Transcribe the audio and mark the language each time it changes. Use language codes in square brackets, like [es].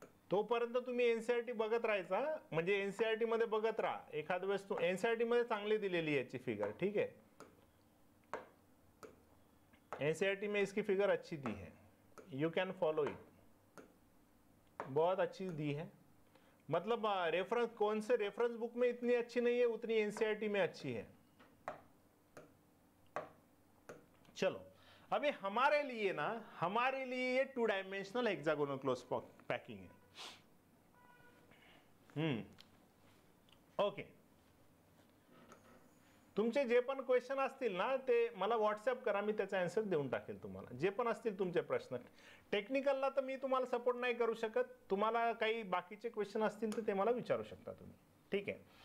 [mr] तोपर्यंत तुम्ही एनसीईआरटी बघत राहायचा, म्हणजे एनसीईआरटी मध्ये बघत राहा। एखाद वेळेस तू एनसीईआरटी मध्ये चांगली दिलेली याची फिगर, [hi] ठीक है, एनसीईआरटी में इसकी फिगर अच्छी दी है, [en] you can follow it, [hi] बहुत अच्छी दी है। मतलब रेफरेंस कौन से रेफरेंस बुक में इतनी अच्छी नहीं है, उतनी एनसीईआरटी में अच्छी है। चलो अभी हमारे लिए ना, हमारे लिए ये 2 डायमेंशनल हेक्सागोनल क्लोज पैकिंग है। [mr] ओके, तुमचे जे पण क्वेश्चन असतील ना ते मला व्हॉट्सअप करा, मी त्याचा आन्सर देऊन टाकेल तुम्हाला। जे पण असतील तुमचे प्रश्न, टेक्निकलला तर मी तुम्हाला सपोर्ट नाही करू शकत, तुम्हाला काही बाकीचे क्वेश्चन असतील तर ते मला विचारू शकता तुम्ही, ठीक है।